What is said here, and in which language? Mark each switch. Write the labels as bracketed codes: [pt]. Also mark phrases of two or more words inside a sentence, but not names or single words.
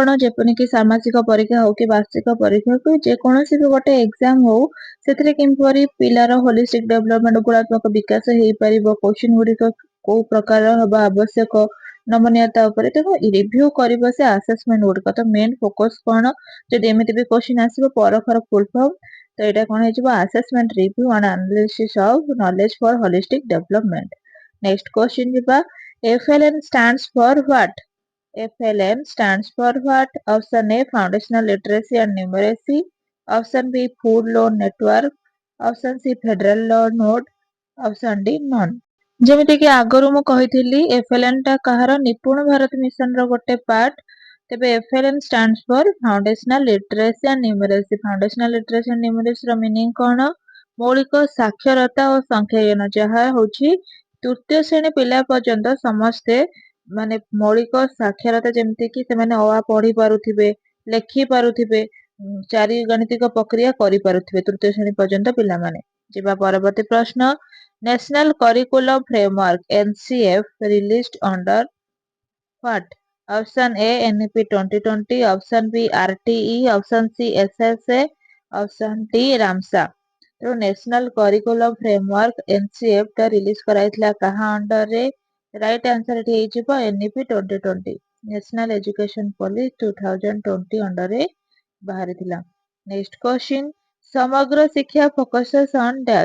[or] ଯେପରିକି ସାମାଜିକ ପରୀକ୍ଷା ହଉ କି ବାର୍ଷିକ ପରୀକ୍ଷା ହଉ, ଯେକୌଣସି ବି ଗୋଟେ ଏକ୍ସାମ ହଉ, ସେଥିରେ କିପରି ପିଲାର [en] holistic development, [or] ଗୁଣାତ୍ମକ ବିକାଶ ହେଇପାରିବ, କୋଶ୍ଚିନ୍ ଗୁଡିକ କୋଉ ପ୍ରକାର ହବା ଆବଶ୍ୟକ, ନମନୀୟତା ଉପରେ। ତେଣୁ ରିଭ୍ୟୁ କରିବ ସେ ଆସେସମେଣ୍ଟ ଗୁଡିକ। ତ [en] main focus [or] କଣ? ଯଦି ଏମିତି ବି କୋଶ୍ଚିନ୍ ଆସିବ ପରଖର [en] full form, [or] ତ ଏଇଟା କଣ ହେଇଯିବ? [en] assessment review and analysis of knowledge for holistic development. next question ଯିବା, FLN stands for what? FLN stands for what? Option A foundational literacy and numeracy, option B food loan network, option C federal law node, option D none। [or] ଯେମିତି କି ଆଗରୁ ମୁଁ କହିଥିଲି, FLN ଟା କାହାର? ନିପୁଣ ଭାରତ ମିଶନ ର ଗୋଟେ ପାର୍ଟ। [en] ତେବେ FLN stands for foundational literacy and numeracy। foundational literacy and numeracy ର ମିନିଂ କଣ? [or] ମୌଳିକ ସାକ୍ଷରତା ଓ ସଂଖ୍ୟାଜ୍ଞାନ, ଯାହା ହଉଛି ତୃତୀୟ ଶ୍ରେଣୀ ପିଲା ପର୍ଯ୍ୟନ୍ତ ସମସ୍ତେ ମାନେ ମୌଳିକ ସାକ୍ଷରତା ଯେମିତି କି ସେମାନେ ଅ ଆ ପଢି ପାରୁଥିବେ, ଲେଖି ପାରୁଥିବେ, ଚାରି ଗାଣିତିକ ପ୍ରକ୍ରିୟା କରିପାରୁଥିବେ ତୃତୀୟ ଶ୍ରେଣୀ ପର୍ଯ୍ୟନ୍ତ ପିଲାମାନେ। ଯିବା ପରବର୍ତ୍ତୀ ପ୍ରଶ୍ନ, ନ୍ୟାସନାଲ କରିକୁଲମ ଫ୍ରେମୱାର୍କ NCF [en] released under What? Option A NEP 2020, option B RTE, option C SSA, option D ରାମସା। [or] ତେଣୁ ନ୍ୟାସନାଲ କରିକୁଲମ ଫ୍ରେମୱାର୍କ NCF ଟା ରିଲିଜ କରାଯାଇଥିଲା କାହା ଅଣ୍ଡରରେ? [en] right answer [or] ଏଠି ହେଇଯିବ NEP 2020, ନ୍ୟାସନାଲ ଏଜୁକେସନ ପଲିସି 2020 ଅଣ୍ଡରରେ ବାହାରିଥିଲା। [en] next question, ସମଗ୍ର ଶିକ୍ଷା focuses on dash?